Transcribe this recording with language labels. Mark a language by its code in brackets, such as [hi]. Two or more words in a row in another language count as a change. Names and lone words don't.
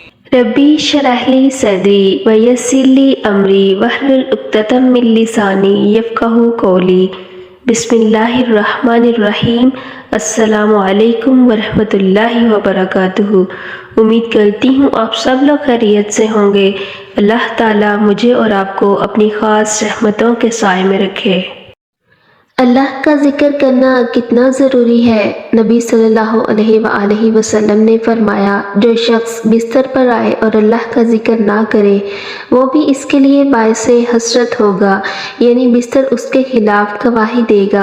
[ar] رب اشرح لي صدري ويسر لي أمري واحلل عقدة من لساني يفقهوا قولي. بسم الله الرحمن الرحيم۔ السلام عليكم ورحمة الله وبركاته. [ur] امید کرتی ہوں آپ سب لوگ خیریت سے ہوں گے. اللہ تعالیٰ مجھے اور آپ کو اپنی خاص رحمتوں کے سائے میں رکھے. اللہ کا ذکر کرنا کتنا ضروری ہے. نبی [ar] صلى الله عليه وسلم [ur] نے فرمایا، جو شخص بستر پر آئے اور اللہ کا ذکر نہ کرے وہ بھی اس کے لیے باعث حسرت ہوگا، یعنی بستر اس کے خلاف گواہی دے گا.